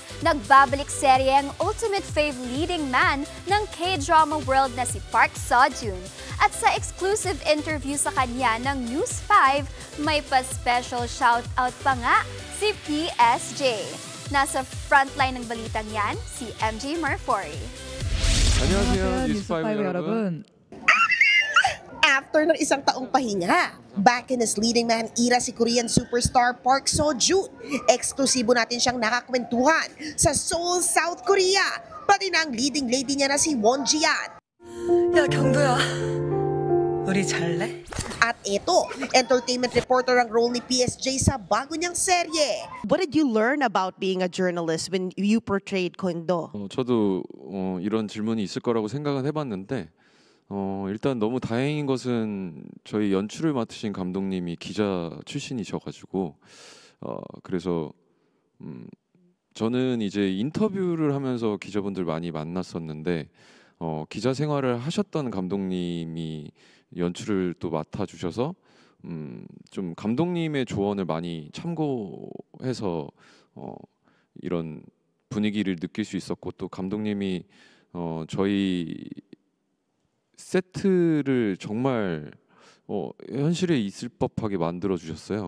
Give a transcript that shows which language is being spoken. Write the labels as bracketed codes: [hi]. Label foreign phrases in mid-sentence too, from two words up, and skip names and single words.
[tl] Nagbabalik serye ang [en] ultimate fave leading man [tl] ng K-drama world na si Park Seo-joon. At sa [en] exclusive interview [tl] sa kanya ng News 5, may pa- [en] special shoutout [tl] pa nga si PSG. Nasa frontline ng balitang yan, si MJ Marfori. [ko] 안녕하세요, 뉴스5 여러분. [tl] After ng isang taong pahinga, [en] back in his leading man era si Korean superstar Park Seo-joon. [tl] Eksklusibo natin siyang nakakwentuhan sa Seoul, South Korea. Pati na ang leading lady niya na si Won Ji-an. [ko] 야 경도야, 우리 잘래? [tl] At ito, [en] entertainment reporter [tl] ang role ni PSG sa bago niyang serye. [en] What did you learn about being a journalist when you portrayed Kwon-do? [ko] 저도 이런 질문이 있을 거라고 생각은 해봤는데 일단 너무 다행인 것은 저희 연출을 맡으신 감독님이 기자 출신이셔가지고 그래서 저는 이제 인터뷰를 하면서 기자분들 많이 만났었는데 기자 생활을 하셨던 감독님이 연출을 또 맡아주셔서 좀 감독님의 조언을 많이 참고해서 이런 분위기를 느낄 수 있었고 또 감독님이 저희 세트를 정말 현실에 있을 법하게 만들어 주셨어요.